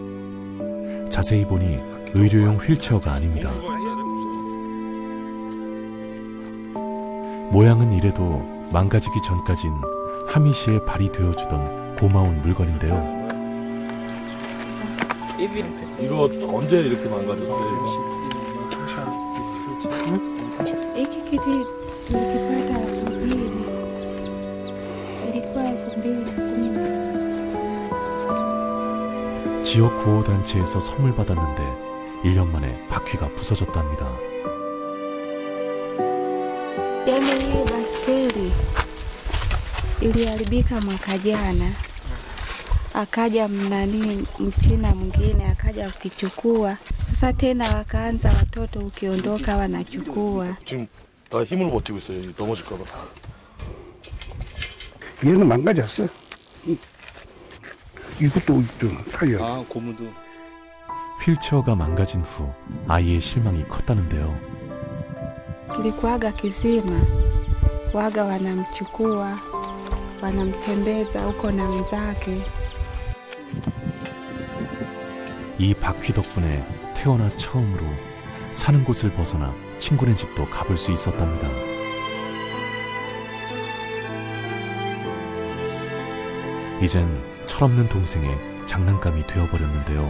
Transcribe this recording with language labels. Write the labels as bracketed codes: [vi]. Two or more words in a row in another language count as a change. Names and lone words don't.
[ko] 자세히 보니 의료용 휠체어가 아닙니다. 모양은 이래도 망가지기 전까진 하민 씨의 발이 되어주던 고마운 물건인데요. 이거 언제 이렇게 망가졌어요? [sw] Hiki kiti tulikipata Aprili, ilikuwa 2010. [ko] 지역 구호단체에서 선물 받았는데 1년 만에 바퀴가 부서졌답니다. [sw] Yaani hii baskeli iliharibika mwaka jana, akaja mchina mwingine akaja kukichukua. Sasa tena wakaanza watoto ukiondoka wanachukua. [ko] 지금 나 힘으로 버티고 있어요. 넘어질까 봐. 얘는 망가졌어. 이것도 좀 사요. 아, 고무도. 휠체어가 망가진 후 아이의 실망이 컸다는데요. [sw] Kilikuwaga kisima, waga wanamchukua, wanamtembeza huko na wenzake. [ko] 이 바퀴 덕분에 태어나 처음으로 사는 곳을 벗어나 친구네 집도 가볼 수 있었답니다. 이젠 철없는 동생의 장난감이 되어버렸는데요.